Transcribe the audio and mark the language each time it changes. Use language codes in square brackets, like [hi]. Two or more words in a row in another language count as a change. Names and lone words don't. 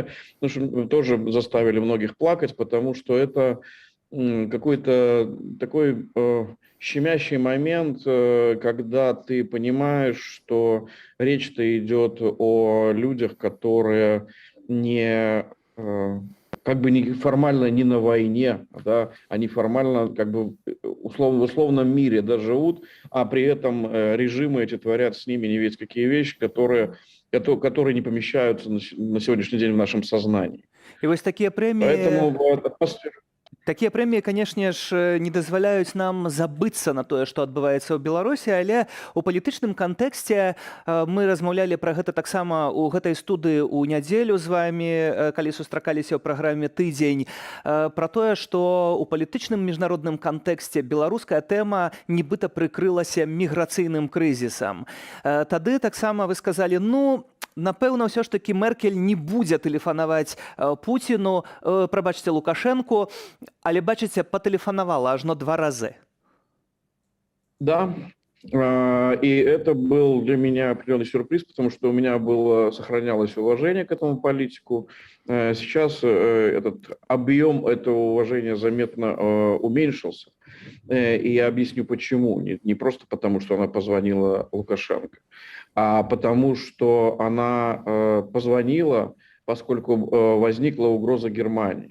[ru] Потому что тоже заставили многих плакать, потому что это какой-то такой щемящий момент, когда ты понимаешь, что речь-то идет о людях, которые не как бы не формально не на войне, да, они формально как бы в условном мире да, живут, а при этом режимы эти творят с ними не весь какие вещи, которые не помещаются на сегодняшний день в нашем сознании. [be] І вось [ru] Поэтому атмосфера. [be] такія прэміі, канешне ж, не дазваляюць нам забыцца на тое, што адбываецца ў Беларусі, але ў палітычным кантэксце мы размаўлялі пра гэта таксама ў гэтай студыі ў нядзелю з вамі, калі сустракаліся ў праграме «Тыдзень», пра тое, што ў палітычным міжнародным кантэксце беларуская тэма нібыта прыкрылася міграцыйным крызісам. Тады таксама вы сказалі, ну, напэўна, ўсё ж такі Меркель не будзе тэлефанаваць Пуціну, прабачце, Лукашэнку, але, бачыце, патэлефанавала ажно 2 разы. [ru] Да, и это был для меня определенный сюрприз, потому что у меня сохранялось уважение к этому политику. Сейчас этот объем этого уважения заметно уменьшился. И я объясню почему. Не просто потому, что она позвонила Лукашенко, а потому что она позвонила, поскольку возникла угроза Германии.